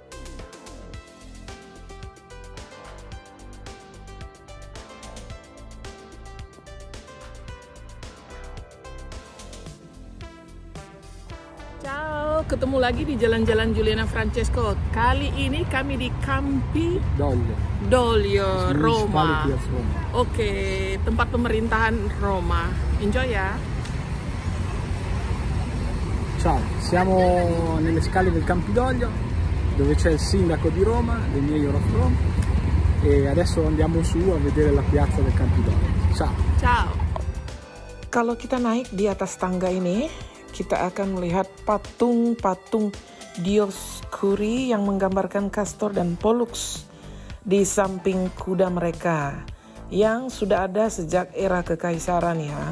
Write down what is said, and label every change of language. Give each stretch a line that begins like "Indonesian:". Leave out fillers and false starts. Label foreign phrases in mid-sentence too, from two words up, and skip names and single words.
Indonesian: Ciao, ketemu lagi di Jalan-Jalan Juliana Francesco. Kali ini kami di Campidoglio, Roma. Oke, tempat pemerintahan Roma. Enjoy ya.
Italian: Ciao, siamo nelle scale del Campidoglio, dove c'è il sindaco di Roma, del
English: Mayor of Rome,
Italian: e adesso andiamo su a vedere la piazza del Campidoglio. Ciao. Ciao.
Indonesian: Kalau kita naik di atas tangga ini, kita akan melihat patung-patung Dioscuri yang menggambarkan Castor dan Pollux di samping kuda mereka yang sudah ada sejak era kekaisaran ya.